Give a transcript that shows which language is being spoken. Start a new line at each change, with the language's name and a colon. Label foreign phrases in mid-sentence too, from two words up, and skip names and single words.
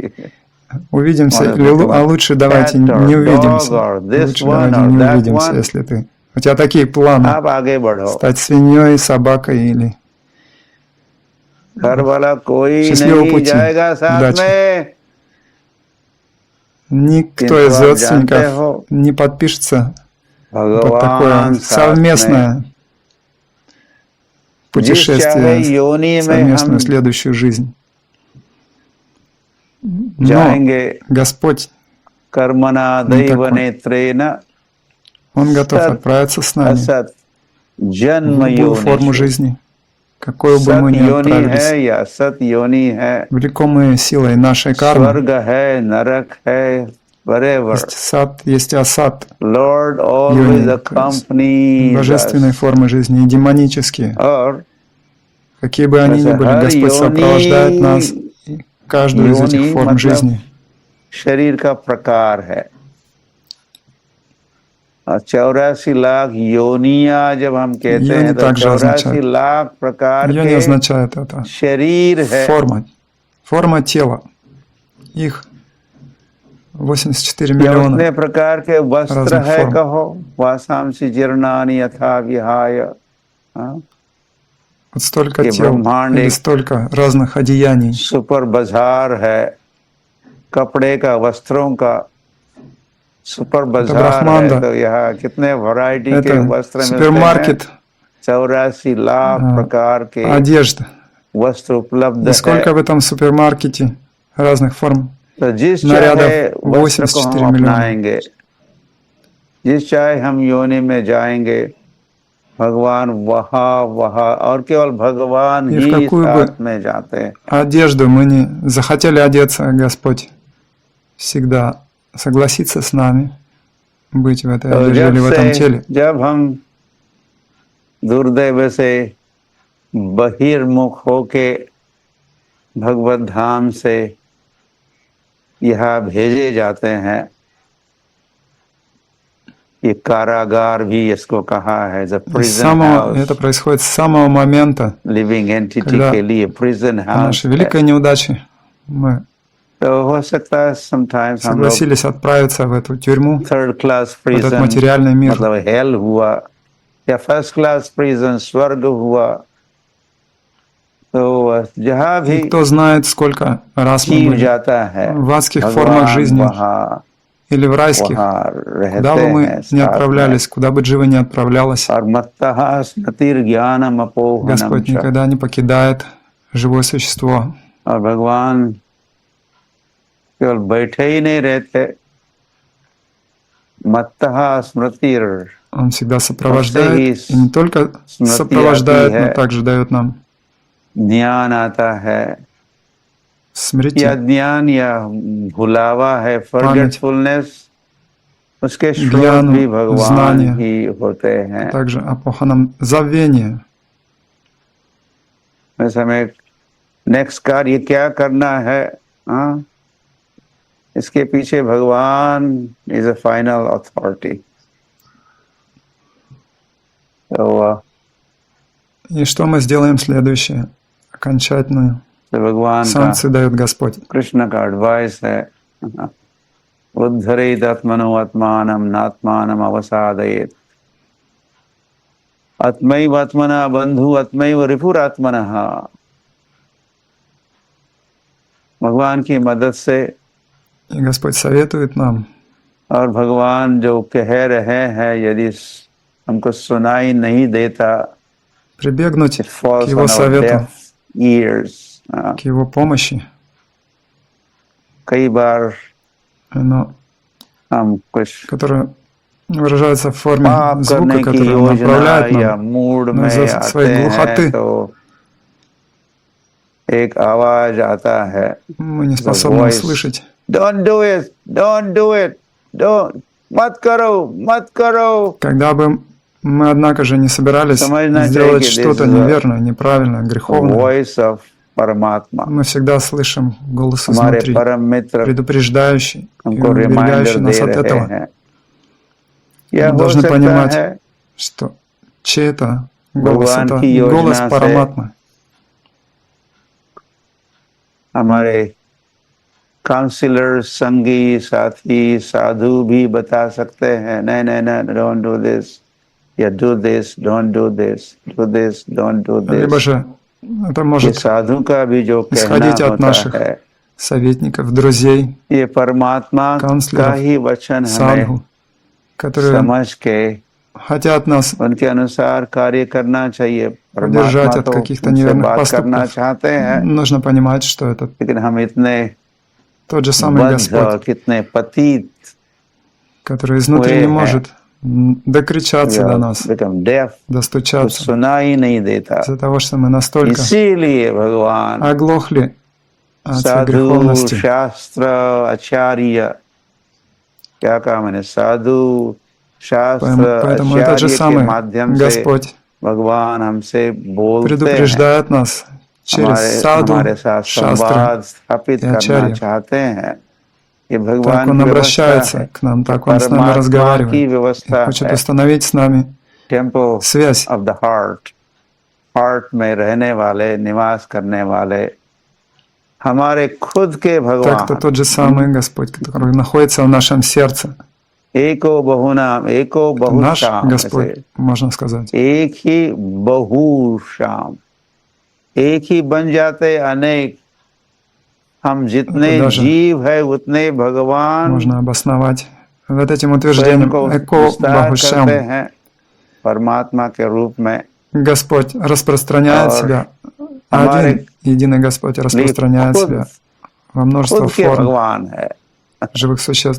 Russian: Увидимся, Может или быть, а лучше давайте
English: cat or
Russian: не
English: dog
Russian: увидимся.
English: or this
Russian: Лучше
English: one
Russian: давайте
English: or
Russian: не
English: that
Russian: увидимся,
English: one.
Russian: если ты. У тебя такие планы.
Hindi: आप आगे बढ़ो।
Russian: Стать свиньей, собакой или
Hindi: घर वाला कोई
Russian: счастливого
Hindi: नहीं
Russian: пути.
Hindi: जाएगा साथ
Russian: Удачи.
Hindi: में,
Russian: Никто
Hindi: किंतु
Russian: из
Hindi: आप जानते
Russian: родственников
Hindi: हो
Russian: не подпишется под
Hindi: भगवान
Russian: такое
Hindi: साथ में,
Russian: совместное
Hindi: जिस चाहे
Russian: путешествие,
Hindi: योनि में
Russian: совместную
Hindi: हम
Russian: следующую жизнь. Но
Hindi: जाएंगे,
Russian: Господь,
Sanskrit: कर्मणा
Russian: не
Sanskrit: दैव
Russian: такой.
Sanskrit: नेत्रेण
Russian: Он готов
Sanskrit: सत
Russian: отправиться с нами
Sanskrit: असत
Russian: в
Sanskrit: जन्म
Russian: любую форму
Sanskrit: योनिषु।
Russian: жизни, какой бы
Hindi: सत
Russian: мы ни
Hindi: योनि
Russian: отправились.
Hindi: है या असत योनि है,
Russian: Влекомые силой нашей кармы.
Hindi: स्वर्ग है, नरक है,
English: wherever,
Russian: Есть сад, есть асад,
English: Lord always
Russian: йони, то есть
English: accompanies
Russian: божественные
English: us.
Russian: формы жизни и демонические.
Hindi: और
Russian: Какие бы они ни
Hindi: वैसे
Russian: были,
Hindi: हर
Russian: Господь сопровождает нас
Hindi: योनि,
Russian: и каждую из этих
Hindi: योनि
Russian: форм
Hindi: मतलब
Russian: жизни.
Hindi: शरीर का प्रकार है। और 84 लाख योनिया जब हम कहते
Russian: Йони
Hindi: हैं तो
Russian: также
Hindi: 84
Russian: означает.
Hindi: लाख प्रकार
Russian: Йони
Hindi: के
Russian: означает это.
Hindi: शरीर है।
Russian: Форма тела. Их 84
Hindi: या
Russian: миллиона
Hindi: उतने प्रकार के वस्त्र
Russian: разных
Hindi: है,
Russian: форм.
Sanskrit: कहो वासांसि जीर्णानि यथा विहाय।
Hindi: हाँ?
Russian: Вот столько
Hindi: ये
Russian: тел
Hindi: ब्रह्मांड
Russian: или
Hindi: एक
Russian: столько разных одеяний.
Hindi: सुपर बाजार है, कपड़े का, वस्त्रों का सुपर
Russian: Это
Hindi: बाजार है।
Russian: брахманда,
Hindi: तो यहाँ कितने वैरायटी के
Russian: это
Hindi: वस्त्र मिलते हैं?
Russian: супермаркет
Hindi: 84 लाख प्रकार के
Russian: одежды.
Hindi: वस्त्र उपलब्ध
Russian: И
Hindi: है।
Russian: сколько в этом супермаркете разных форм
Hindi: तो जिस
Russian: нарядов?
Hindi: चाहे वस्त्र को
Russian: 84
Hindi: हम
Russian: миллиона.
Hindi: अपनाएंगे, जिस चाहे हम योनि में जाएंगे, भगवान वहाँ वहाँ और केवल भगवान
Russian: И в
Hindi: ही
Russian: какую
Hindi: साथ
Russian: бы
Hindi: में जाते हैं।
Russian: одежду мы не захотели одеться, Господь всегда согласится с нами быть в этой
Hindi: तो
Russian: одежде или в этом теле.
Hindi: जब हम दुर्दैव से बहिर्मुख होके भगवत धाम से यहाँ भेजे जाते हैं, ये कारागार भी इसको कहा है,
Russian: Это происходит с самого момента,
English: living entity
Russian: когда
Hindi: के लिए prison
Russian: по
English: house
Russian: нашей великой неудаче мы
Hindi: तो हो सकता है sometimes हम लोग
Russian: согласились отправиться в эту тюрьму,
English: third class
Russian: в этот
English: prison
Russian: материальный мир.
Hindi: मतलब हेल हुआ या
English: first class prison
Hindi: स्वर्ग हुआ, तो जहाँ
Russian: И
Hindi: भी
Russian: кто знает, сколько раз мы
Hindi: जीव
Russian: были
Hindi: जाता है,
Russian: в адских формах
Hindi: भगवान
Russian: жизни
Hindi: वहाँ
Russian: или в райских,
Hindi: वहाँ
Russian: куда бы
Hindi: रहते
Russian: мы
Hindi: हैं
Russian: ни
Hindi: साथ में।
Russian: отправлялись, куда бы Джива ни отправлялась,
Sanskrit: और मत्तः स्मृतिर्ज्ञानम् अपोहनम्
Russian: Господь
Sanskrit: च।
Russian: никогда не покидает живое существо.
Hindi: और भगवान केवल बैठे ही नहीं रहते,
Sanskrit: मत्तः स्मृतिर
Russian: Он всегда сопровождает, и не только
Hindi: स्मृति
Russian: сопровождает,
Hindi: आती
Russian: но
Hindi: है,
Russian: также дает нам
Hindi: ज्ञान आता है, या
Russian: смрити,
Hindi: ज्ञान या भुलावा है,
Russian: память,
Hindi: फॉरगेटफुलनेस, उसके स्रोत भी
Russian: гьяну,
Hindi: भगवान
Russian: знания,
Hindi: ही होते
Russian: а
Hindi: हैं।
Russian: также апоханам забвение.
Hindi: बस हमें नेक्स्ट कार्य क्या करना है, हाँ, इसके पीछे भगवान
English: is a final authority.
Hindi: तो
Russian: И что мы сделаем следующее? Окончательную
Hindi: भगवान का,
Russian: санкцию дает Господь.
Hindi: कृष्ण का एडवाइस है,
Sanskrit: उद्धरेद आत्मनो आत्मानम नात्मानम अवसादयेत, आत्मैव आत्मना बंधु आत्मैव रिपुरात्मनः।
Hindi: भगवान की मदद से,
Russian: И Господь советует нам,
Hindi: और भगवान जो कह रहे हैं यदि हमको सुनाई नहीं देता,
Russian: прибегнуть
English: it
Russian: к
English: falls
Russian: Его
English: on our
Russian: совету,
English: deaf ears.
Russian: к Его помощи.
Hindi: कई बार
Russian: Но
Hindi: हम कुछ
Russian: которое выражается в форме
Hindi: पाप
Russian: звука,
Hindi: करने की
Russian: который Он
Hindi: योजना
Russian: направляет
Hindi: या
Russian: нам,
Hindi: मूड
Russian: но
Hindi: में
Russian: из-за
Hindi: आते
Russian: своей
Hindi: हैं
Russian: глухоты
Hindi: तो एक आवाज आता है,
Russian: мы не
English: the
Russian: способны
English: voice,
Russian: услышать.
English: don't do it, don't do it, don't,
Hindi: मत करो, मत кरो.
Russian: Когда бы мы, однако же, не собирались
Hindi: समझना चाहिए
Russian: сделать
Hindi: कि this
Russian: что-то
English: is
Russian: неверное, неправильное,
English: the
Russian: греховное,
English: voice of परमात्मा,
Russian: мы всегда слышим голос
Hindi: हमारे
Russian: изнутри,
Hindi: परम मित्र
Russian: предупреждающий и
Hindi: हमको
Russian: уберегающий
Hindi: रिमाइंडर
Russian: нас
Hindi: दे
Russian: от
Hindi: रहे
Russian: этого.
Hindi: हैं। यह
Russian: Мы
Hindi: हो
Russian: должны
Hindi: सकता
Russian: понимать,
Hindi: है
Russian: что чей-то голос —
Hindi: भगवान
Russian: это
Hindi: की
Russian: голос
Hindi: योजना से
Russian: Параматмы.
Hindi: हमारे काउंसलर, संगी, साथी, साधु भी बता सकते हैं, नहीं नहीं नहीं,
English: don't do this, या do this, don't do this, do this, don't do
Russian: Либо
English: दिस।
Russian: же это
Hindi: ये
Russian: может
Hindi: साधु का भी जो कहना
Russian: исходить от
Hindi: होता
Russian: наших
Hindi: है,
Russian: советников, друзей,
Hindi: ये परमात्मा का
Russian: काउंसलеров,
Hindi: ही वचन हमें
Russian: садху, которые
Hindi: समझ के
Russian: хотят нас
Hindi: उनके अनुसार कार्य करना चाहिए।
Russian: удержать
Hindi: परमात्मा
Russian: от
Hindi: तो
Russian: каких-то
Hindi: हमसे
Russian: неверных
Hindi: बात करना
Russian: поступков.
Hindi: चाहते हैं,
Russian: Нужно понимать, что это
Hindi: लेकिन हम इतने
Russian: тот же самый
Hindi: बद्ध,
Russian: Господь,
Hindi: कितने पतित,
Russian: который изнутри
Hindi: हुए
Russian: не
Hindi: हैं,
Russian: может докричаться до нас,
English: become deaf,
Hindi: कुछ
Russian: достучаться,
Hindi: सुना ही नहीं देता।
Russian: из-за того, что мы настолько
Hindi: इसीलिए भगवान
Russian: оглохли от своей
Hindi: साधु,
Russian: греховности.
Hindi: शास्त्र, आचार्य, क्या कहा मैंने, साधु, शास्त्र,
Russian: Поэтому этот же
Hindi: आचार्य के
Russian: самый
Hindi: माध्यम से
Russian: Господь
Hindi: भगवान हमसे बोलते हैं,
Russian: предупреждает нас через саду,
Hindi: हमारे साथ
Russian: шастры
Hindi: संवाद स्थापित
Russian: и
Hindi: करना
Russian: ачарьев.
Hindi: चाहते हैं। ये
Russian: Так
Hindi: भगवान
Russian: Он
Hindi: की व्यवस्था
Russian: обращается
Hindi: है,
Russian: к нам, так Он с нами
Hindi: परमात्मा की
Russian: разговаривает и
Hindi: व्यवस्था
Russian: хочет
Hindi: है।
Russian: установить с нами
English: टेम्पल
Russian: связь.
English: of the heart,
Hindi: हार्ट में रहने वाले, निवास करने वाले हमारे खुद के
Russian: Так это
Hindi: भगवान,
Russian: тот же самый Господь, который находится в нашем сердце.
Sanskrit: एको बहुनाम, एको
Russian: Это наш
Sanskrit: बहुश्याम,
Russian: Господь, можно сказать.
Hindi: एक ही बहुश्याम, एक ही बन जाते अनेक। हम जितने
Russian: Это даже
Hindi: जीव है उतने भगवान
Russian: можно обосновать вот этим
Hindi: स्वयं
Russian: утверждением
Hindi: को
Russian: «Эко
Hindi: विस्तार
Russian: Бахушям».
Hindi: करते हैं परमात्मा के रूप में।
Russian: Господь распространяет
Hindi: और
Russian: себя,
Hindi: हमारे
Russian: один единый Господь
Hindi: लिए
Russian: распространяет
Hindi: खुद
Russian: себя во множество
Hindi: खुद के
Russian: форм
Hindi: भगवान है।
Russian: живых существ